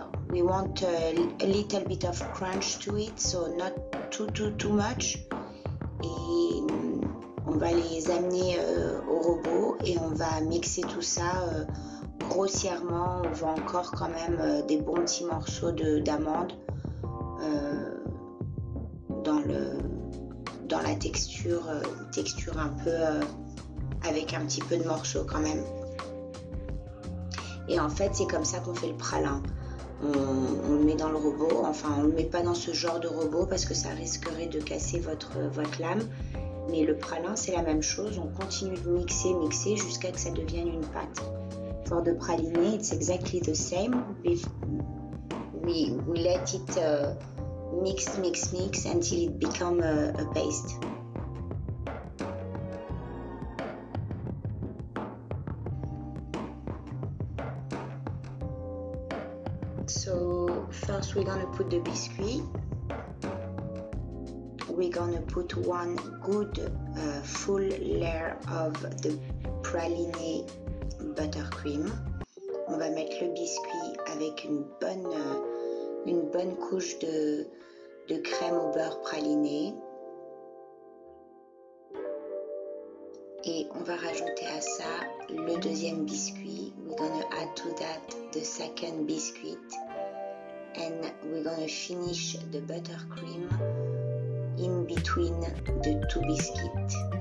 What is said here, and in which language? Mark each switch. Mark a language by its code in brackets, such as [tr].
[en] We want a little bit of crunch to it, so not too much. [fr] Et on va les amener au robot et on va mixer tout ça grossièrement. On veut encore quand même des bons petits morceaux d'amandes dans la texture un peu avec un petit peu de morceaux quand même. Et en fait c'est comme ça qu'on fait le pralin. On le met dans le robot, enfin on le met pas dans ce genre de robot parce que ça risquerait de casser votre lame, mais le pralin c'est la même chose, on continue de mixer jusqu'à que ça devienne une pâte. [en] For the praline, it's exactly the same. We let it mix until it become a paste. So first we're gonna put the biscuit. We're gonna put one good full layer of the praline buttercream. [fr] On va mettre le biscuit avec une bonne couche de crème au beurre praliné. Et on va rajouter à ça le deuxième biscuit. [en] We're gonna add to that the second biscuit. And we're gonna finish the buttercream in between the two biscuits.